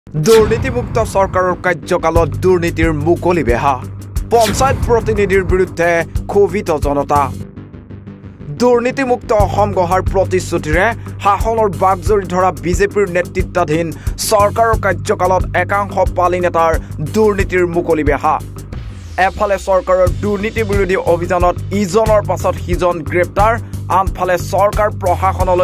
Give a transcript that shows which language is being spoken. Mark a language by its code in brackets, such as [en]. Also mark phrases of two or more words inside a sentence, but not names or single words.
[as] দুর্নীতিমুক্ত সরকারের কার্যকালত দুর্নীতির মুকলি বেহা পঞ্চায়েত প্রতিনিধির বিরুদ্ধে ক্ষোভিত জনতা দুর্নীতিমুক্ত অসম গঢ়াৰ প্ৰতিশ্ৰুতিৰে শাসনৰ বাগজৰি ধৰা বিজেপিৰ নেতৃত্বাধীন চৰকাৰৰ কাৰ্যকালত একাংশ পালি নেতাৰ দুৰ্নীতিৰ মুকলি বেহা এফালে চৰকাৰৰ দুৰ্নীতি বিৰোধী অভিযানত ইজনৰ পাছত সিজন গ্ৰেপ্তাৰ আনফালে চৰকাৰ প্ৰশাসনলৈ